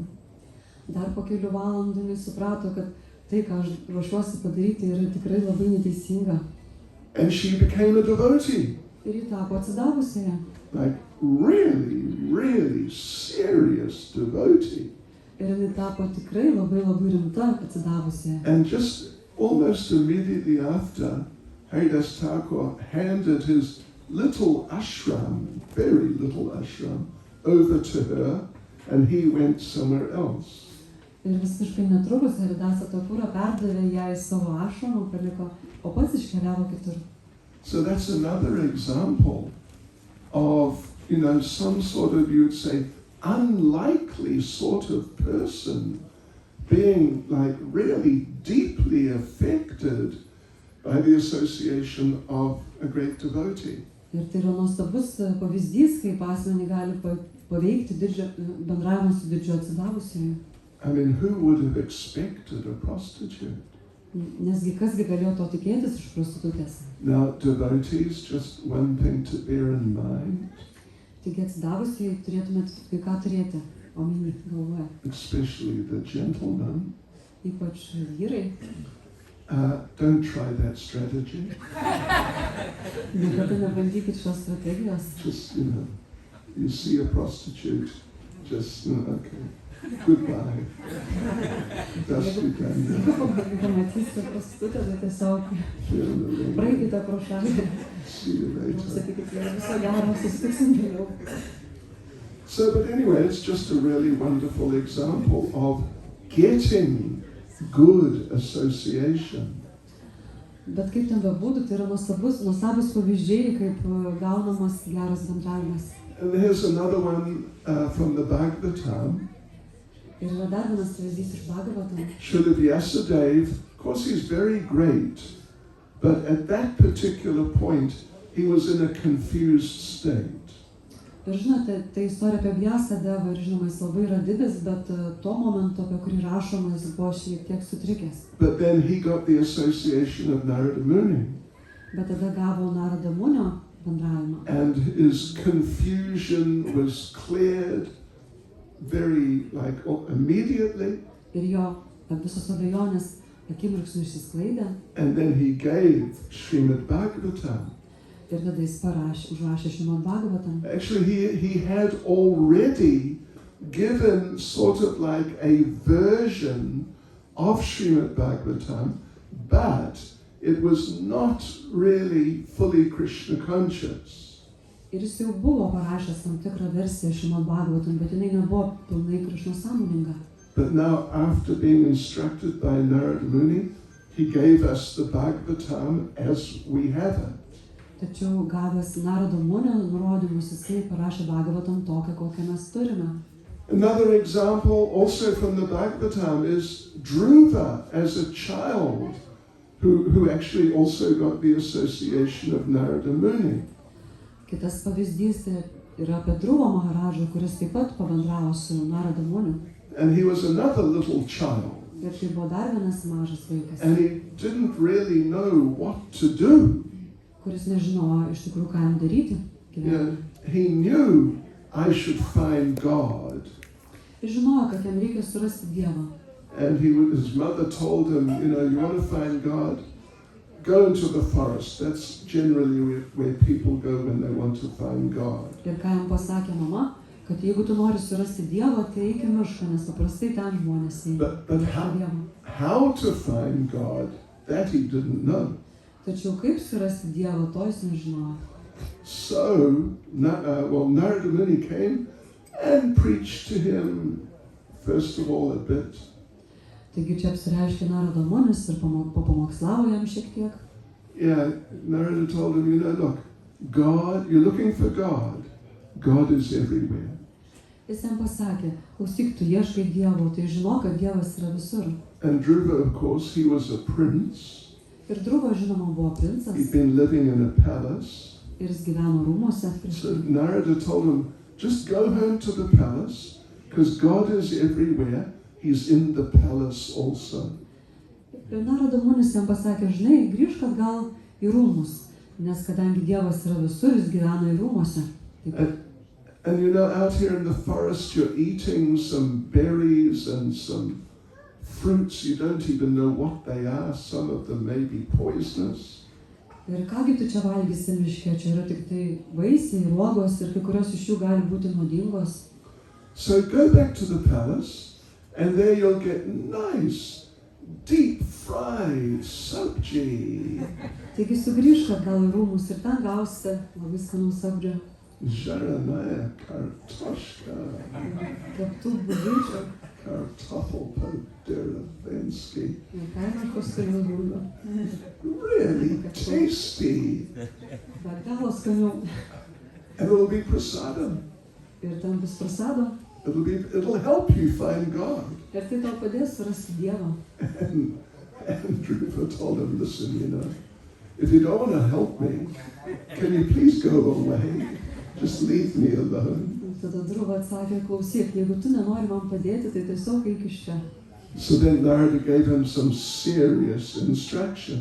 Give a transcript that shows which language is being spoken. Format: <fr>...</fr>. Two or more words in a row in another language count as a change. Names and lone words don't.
<lt>Dar po kelių valandų jinai suprato, kad tai, ką aš ruošiuosi padaryti, yra tikrai labai neteisinga.</lt> <en>And she became a devotee.</en> <lt>Ir ji tapo atsidavusiąją.</lt> <en>Like really serious devotee.</en> <lt>Ir jinai tapo tikrai labai rimta atsidavusiąją.</lt> <en>And just almost immediately after, Haridas Thakur handed his little ashram, very little ashram, over to her, and he went somewhere else.</en> <lt>Ir visiškai netrukus Haridasa Thakura perdavė ją į savo ašramą, paliko, o pats iškeliavo kitur.</lt> <en>So that's another example of, some sort of, you'd say, unlikely sort of person being like really deeply affected by the association of a great devotee.</en> <lt>Ir tai yra nuostabus pavyzdys, kaip asmenį gali paveikti bendravimą su didžiu atsidavusiuoju.</lt> <en>I mean, who would have expected a prostitute?</en> <lt>Nesgi kasgi galėjo to tikėtis iš prostitutės.</lt> <en>Now, devotees, just one thing to bear in mind,</en> <lt>Taigi atsidavusiai turėtumėt kai ką turėti omeny galvoje.</lt> <en>especially the gentlemen,</en> <lt>Ypač vyrai.</lt> <en>don't try that strategy.</en> <lt>Niekada nebandykit šios strategijos.</lt> <en>Just, you see a prostitute, just, okay, goodbye. That's</en> <lt>Jeigu pamatysite prostitutę, tai tiesiog praeikite pro šalį.</lt> <en>See you later.</en> <lt>Sakykit, jei viso gero, susitiksim vėliau.</lt> <en>So, but anyway, it's just a really wonderful example of getting good association.</en> <lt>Bet kaip ten bebūtų, tai yra nuostabus pavyzdžiai, kaip gaunamas geras bendravimas.</lt> <en>And here's another one from the Bhagavatam.</en> <lt>Ir yra dar vienas pavyzdys iš Bhagavatam.</lt> <en>Srila Vyasadeva, of course he's very great, but at that particular point he was in a confused state.</en> <lt>Ir žinote, tai istorija apie Vyasadevą ir žinoma, jis labai yra didis, bet tuo momentu, apie kurį rašoma, jis buvo šiek tiek sutrikęs.</lt> <en>But then he got the association of Narada Muni.</en> <lt>Bet tada gavo Narada Munio bendravimą.</lt> <en>And his confusion was cleared very immediately.</en> <lt>Ir jo visos abejonės akimirksniu išsisklaidė.</lt> <en>And then he gave Srimad Bhagavatam.</en> <lt>Ir tada jis užrašė Srimad Bhagavatam.</lt> <en>Actually, he had already given sort of like a version of Srimad Bhagavatam, but it was not really fully Krishna conscious.</en> <lt>Ir jis jau buvo parašęs tam tikrą versiją Srimad Bhagavatam, bet jinai nebuvo pilnai Krishna sąmoninga.</lt> <en>But now, after being instructed by Narada Muni, he gave us the Bhagavatam as we have it.</en> <lt>Tačiau gavęs Narado Munio nurodymus, jisai parašė Bhagavatam tokią, kokią mes turime.</lt> <en>Another example also from the Bhagavatam is Dhruva as a child who actually also got the association of Narada Muni.</en> <lt>Kitas pavyzdys tai yra apie Dhruva Maharadžą, kuris taip pat pabendravo su Narada Muniu.</lt> <en>And he was another little child.</en> <lt>Ir tai buvo dar vienas mažas vaikas,</lt> <en>And he didn't really know what to do.</en> <lt>kuris nežinojo iš tikrųjų, ką jam daryti gyvenime.</lt> <en>He knew I should find God.</en> <lt>Ir žinojo, kad jam reikia surasti Dievą.</lt> <en>And his mother told him, you want to find God? go into the forest. That's generally where people go when they want to find God.</en> <lt>Ir ką jam pasakė mama, kad jeigu tu nori surasti Dievą, tai eik į mišką, nes paprastai ten žmonės eina.</lt> <en>But how to find God, that he didn't know.</en> <lt>Tačiau kaip surasti Dievą, to jis nežinojo.</lt> <en>So, Narada Muni came and preached to him, first of all, a bit.</en> <lt>Taigi čia apsireiškė Narada Munis ir papamokslavo jam šiek tiek.</lt> <en>Yeah, Narada told him, look, God, you're looking for God. God is everywhere.</en> <lt>Jis jam pasakė, klausyk, tu ieškai Dievo, tai žinok, kad Dievas yra visur.</lt> <en>And Dhruva, of course, he was a prince.</en> <lt>Ir Dhruva, žinoma, buvo princas.</lt> <en>He'd been living in a palace.</en> <lt>Ir jis gyveno rūmuose.</lt> <en>So Narada told him, just go home to the palace, because God is everywhere. He's in the palace also.</en> <lt>Ir Narada Munis jam pasakė, žinai, grįžk atgal į rūmus, nes kadangi Dievas yra visur, jis gyvena į rūmuose.</lt> <en>And out here in the forest, you're eating some berries and some fruits. You don't even know what they are. Some of them may be poisonous.</en> <lt>Ir kągi tu čia valgysi miške, čia yra tik tai vaisiai, uogos ir kai kurios iš jų gali būti nuodingos.</lt> <en>So go back to the palace, and there you'll get nice, deep fried sabji.</en> <lt>Taigi sugrįžk atgal į rūmus ir ten gausite labai skanų sabdžio.</lt> <ru>Жареная картошка.</ru> <lt>Keptų bulvyčių. Kartoffelpuddervenski. Ir kaimiškos skanių bulvių.</lt> <en>Really tasty.</en> <lt>Be galo skanių.</lt> <en>And it'll be prasadam.</en> <lt>Ir ten bus prasado.</lt> <en>It'll help you find God.</en> <lt>Ir tai tau padės surasti Dievą.</lt> <en>And Dhruva told him, listen, if you don't want to help me, can you please go away? Just leave me alone.</en> <lt>Tada Dhruva atsakė, klausyk, jeigu tu nenori man padėti, tai tiesiog eik iš čia.</lt> <en>So then Narada gave him some serious instruction.</en>